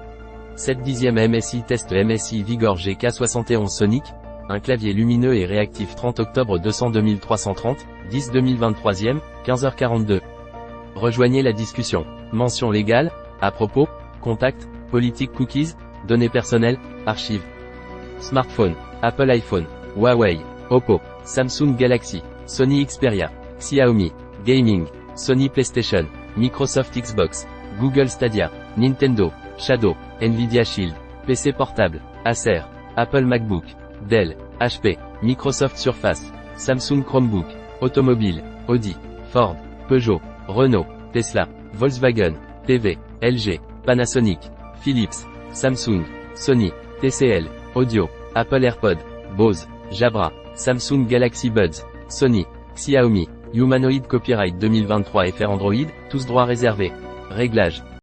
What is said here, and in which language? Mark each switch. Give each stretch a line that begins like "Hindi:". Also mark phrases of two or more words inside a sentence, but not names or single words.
French: 7/10e MSI test MSI Vigor GK71 Sonic, un clavier lumineux et réactif 30 octobre 200-2330, 10-2023e, 15h42. Rejoignez la discussion. Mention légale, à propos, contact, politique cookies, données personnelles, archives. Smartphone, Apple iPhone, Huawei, Oppo, Samsung Galaxy, Sony Xperia, Xiaomi, Gaming, Sony PlayStation, Microsoft Xbox, Google Stadia, Nintendo, Shadow, Nvidia Shield, PC portable, Acer, Apple MacBook, Dell, HP, Microsoft Surface, Samsung Chromebook, Automobile, Audi, Ford, Peugeot, Renault, Tesla, Volkswagen, TV, LG, Panasonic, Philips, Samsung, Sony, TCL, Audio, Apple AirPod, Bose, Jabra, Samsung Galaxy Buds, Sony, Xiaomi, Humanoid Copyright 2023 FR Android, tous droits réservés. Réglages.